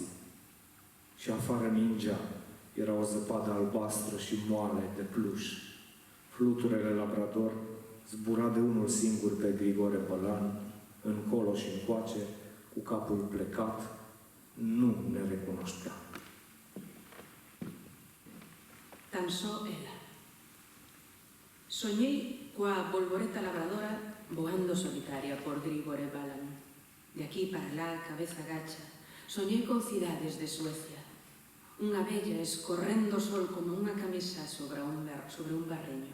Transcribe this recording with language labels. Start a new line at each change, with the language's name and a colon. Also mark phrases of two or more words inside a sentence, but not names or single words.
Romanian: Și afară ningea. Era o zăpadă albastră și moale de pluș. Fluturele Labrador zbura de unul singur pe Grigore Bălan, încolo și încoace, cu capul plecat, nu ne recunoștea.
Galician: Tan só ela. Soñei coa bolboreta labradora voando solitaria por Grigore Bălan. De aquí para lá, cabeza gacha, soñei con cidades de Suecia. Unha bella escorrendo o sol como unha camisa sobre un barreño.